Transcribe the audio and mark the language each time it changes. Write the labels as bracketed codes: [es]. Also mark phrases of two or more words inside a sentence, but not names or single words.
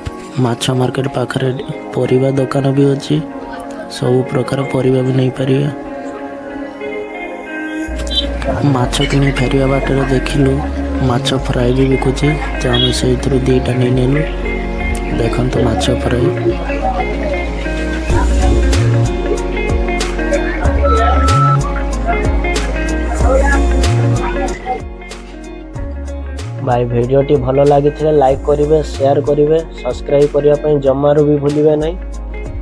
[or] ମାଛ ମାର୍କେଟ ପାଖରେ ପରିବା ଦୋକାନ ବି ଅଛି। ସବୁ ପ୍ରକାର ପରିବା ବି ନେଇପାରିବେ। ମାଛ କିଣି ଫେରିବା ବାଟରେ ଦେଖିଲୁ ମାଛ ଫ୍ରାଏ ବି ବିକୁଛି, ତ ଆମେ ସେଇଥିରୁ 2ଟା ନେଇ ନେଲୁ। ଦେଖନ୍ତୁ ମାଛ ଫ୍ରାଏ। [hi] भाई [or] ଭିଡିଓଟି ଭଲ ଲଗି [hi] लाइक करेंगे, शेयर करेंगे, सब्सक्राइब करने जमारू भी भूलिए नहीं।